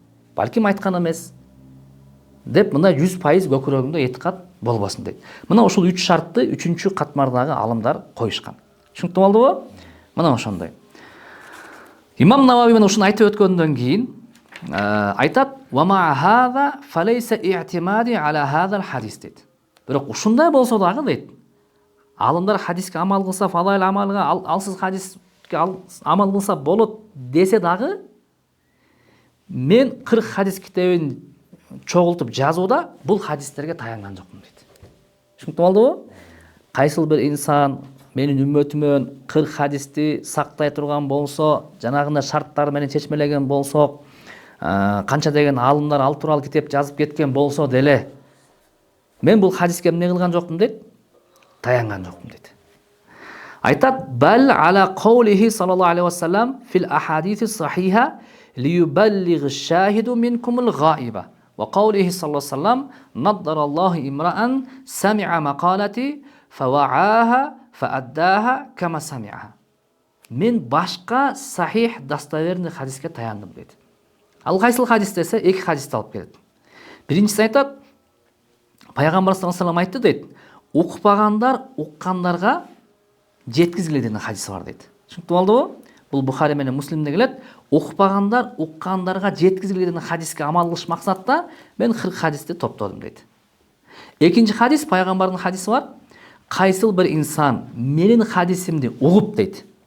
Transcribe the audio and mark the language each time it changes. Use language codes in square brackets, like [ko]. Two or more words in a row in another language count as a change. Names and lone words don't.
[ky] Балким айткан эмес деп мындай 100% көкүрөгүңдө этикат болбосун дейт. Мына ушул 3 шартты 3-чү катмардагы алымдар коюшкан. Түшүнүктүү болдубу? Мына ошондой. Имам Навави мен ушуну айтып өткөндөн кийин айтат: [ar] "وما هذا فليس اعتمادي على هذا الحديث" дейт. [ky] Бирок ушундай болсо дагы дейт, алымдар хадиске амал кылса, фалайл амалга, алсыз хадиске амал кылса болот десе дагы, мен 40 хадис китебин чогултуп жазууда бул хадистерге таянган жокмун дейт. Түшүнүктүү болдубу? Кайсыл бир инсан менин үммөтүмөн 40 хадисти сактай турган болсо, жанагындай шарттар менен чечмелеген болсок, канча деген аалымдар ал тууралуу китеп жазып кеткен болсо деле, мен бул хадиске эмне кылган жокмун дейт? Таянган жокмун дейт. Айтат: [ar] "بل على قوله صلى الله عليه وسلم في الأحاديث الصحيحة ليبلغ الشاهد منكم الغائب وقوله صلى الله عليه وسلم نضر الله امرأ سمع مقالتي فوعاها فأداها كما سمعها." [ky] Мен башка сахих достоверный хадиске таяндым дейт. Ал кайсыл хадис десе, 2 хадисти алып келет. Биринчиси айтат: Пайгамбар [ar] صلى الله عليه وسلم [ky] айтты дейт: "Укпагандар уккандарга жеткизгиле" деген хадис бар дейт. Түшүнүктүү болдубу? бул Бухари менен Муслимде келет. Укпагандар уккандарга жеткизилге деген хадиске амал кылыш максатта мен 40 хадисти топтодум дейт. Экинчи хадис, пайгамбардын хадиси бар. Кайсыл бир инсан менин хадисимди угуп дейт.